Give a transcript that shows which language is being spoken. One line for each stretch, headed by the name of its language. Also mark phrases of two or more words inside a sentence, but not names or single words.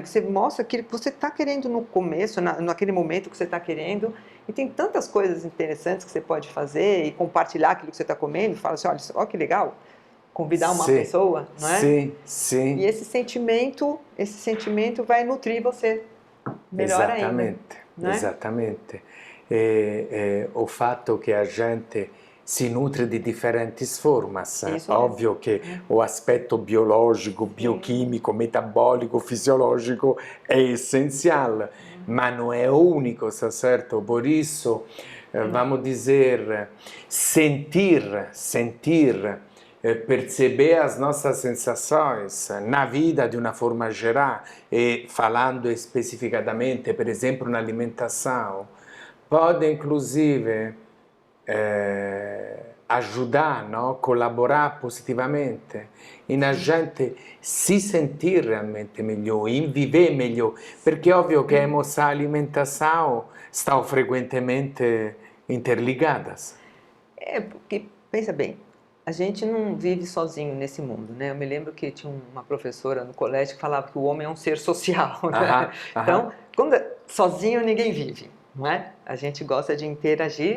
Portuguese: Você mostra aquilo que você está querendo no começo, naquele momento que você está querendo. E tem tantas coisas interessantes que você pode fazer e compartilhar aquilo que você está comendo. Fala assim, olha que legal. Convidar uma Sim, pessoa, não é? sim, E sim, esse sentimento vai nutrir você melhor ainda, esattamente, né? esattamente.
Italian: O fatto che
Portuguese: a gente
Italian: si nutre di differenti formas,
Portuguese: Isso mesmo.
Italian: ovvio che o aspetto biologico,
Portuguese: Sim.
Italian: biochimico, metabolico,
Portuguese: fisiológico é essencial, mas não é único, está certo? Por isso, vamos dizer, sentir, perceber as nossas sensações na vida de uma forma geral e falando especificadamente,
Italian: per esempio,
Portuguese: na alimentação, pode inclusive ajudar, no?
Italian: Collaborare positivamente in
Portuguese: a gente si sentir realmente melhor, in viver melhor,
Italian: perché è ovvio che
Portuguese: a emoção e alimentação estão frequentemente interligadas. Porque, pensa bem, a gente não vive sozinho nesse mundo, né? Eu me lembro que tinha uma professora no colégio que falava que o homem é um ser social, né? Aham, aham. Então, sozinho ninguém vive, não é? A gente gosta de interagir.